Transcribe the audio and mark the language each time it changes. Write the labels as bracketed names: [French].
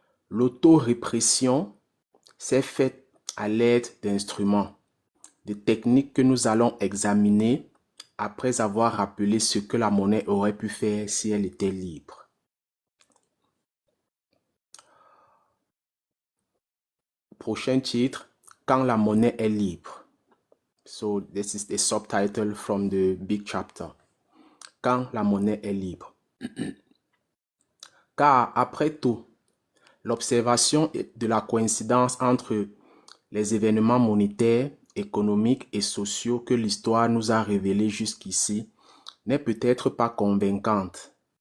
[French] L'autorépression s'est faite à l'aide d'instruments, de techniques que nous allons examiner après avoir rappelé ce que la monnaie aurait pu faire si elle était libre. Prochain titre, Quand la monnaie est libre. [English] So this is the subtitle from the big chapter. [French] Quand la monnaie est libre. Car après tout, l'observation de la coïncidence entre les événements monétaires, économiques et sociaux que l'histoire nous a révélés jusqu'ici n'est peut-être pas convaincante.